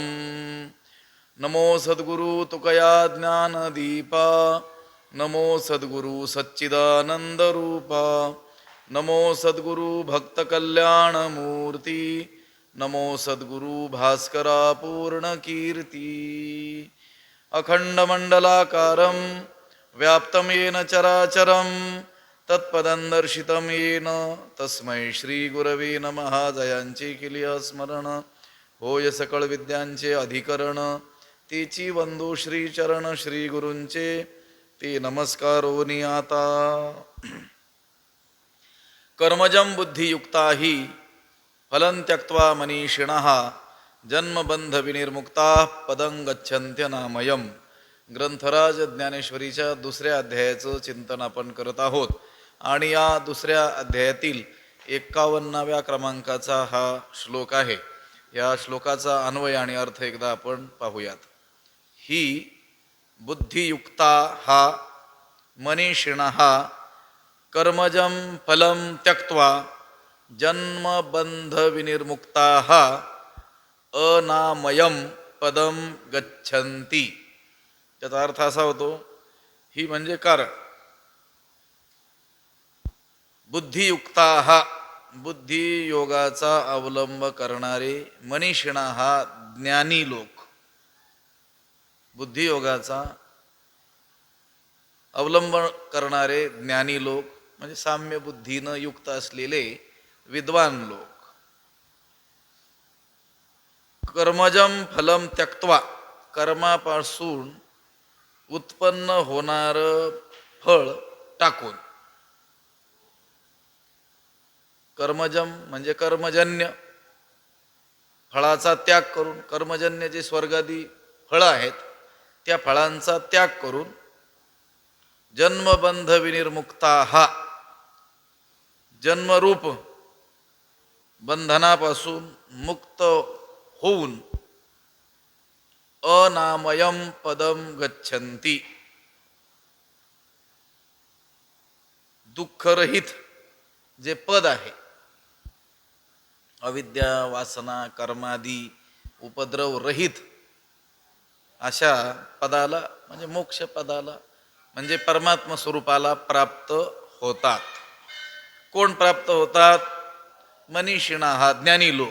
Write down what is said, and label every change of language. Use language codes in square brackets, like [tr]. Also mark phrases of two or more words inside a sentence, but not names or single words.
[mr] नमो सद्गुरु तुकया ज्ञानदीपा, नमो सद्गुरु सच्चिदानन्दरूपा, नमो सद्गुरु भक्तकल्याणमूर्ति, नमो सद्गुरु भास्करा पूर्णकीर्ति। [sa] अखण्डमण्डलाकारं व्याप्तं येन चराचरं तत्पदं दर्शितं येन तस्मै श्रीगुरवे नमः। [mr] जयांचे केली स्मरण होय सकळ विद्यांचे अधिकरण, तेची वंदो श्रीचरण श्री गुरूंचे ते नमस्कारोनी आता। [sa] कर्मजं बुद्धियुक्ता हि फलं त्यक्त्वा मनीषिणः जन्मबंधविनिर्मुक्ताः पदं गच्छन्त्यनामयम्। [mr] ग्रंथराज ज्ञानेश्वरीच्या दुसऱ्या अध्यायाचं चिंतन आपण करत आहोत आणि या दुसऱ्या अध्यायातील 51व्या क्रमांकाचा हा श्लोक आहे। या श्लोकाचा अन्वय आणि अर्थ एकदा आपण पाहूयात। [sa] ही बुद्धियुक्ता हा मनीषिणः कर्मजं फलं त्यक्त्वा जन्मबंधविनिर्मुक्ताः अनामयम पदम गच्छन्ति। [mr] त्याचा अर्थ असा होतो, ही म्हणजे कारण, बुद्धियुक्ता हा बुद्धी योगाचा अवलंब करणारे, मनीषिणा हा ज्ञानी लोक, बुद्धियोगाचा अवलंब करणारे ज्ञानी लोक म्हणजे साम्य बुद्धीनं युक्त असलेले विद्वान लोक। [sa] कर्मजं फलं त्यक्त्वा [mr] कर्मापासून उत्पन्न होणार फळ टाकून, कर्मजम म्हणजे कर्मजन्य फळाचा त्याग करून, कर्मजन्य जे स्वर्गादी फळं आहेत त्या फळांचा त्याग करून [sa] जन्मबंध विनिर्मुक्ता [mr] हा जन्मरूप बंधनापासून मुक्त होऊन [sa] अनामयम पदम गच्छन्ति, [mr] दुःखरहित जे पद आहे, अविद्या वासना कर्मादी उपद्रव रहित अशा पदाला म्हणजे मोक्ष पदाला म्हणजे परमात्मा स्वरूपाला प्राप्त होतात। कोण प्राप्त होतात? मनीषिणा हा ज्ञानी लोक।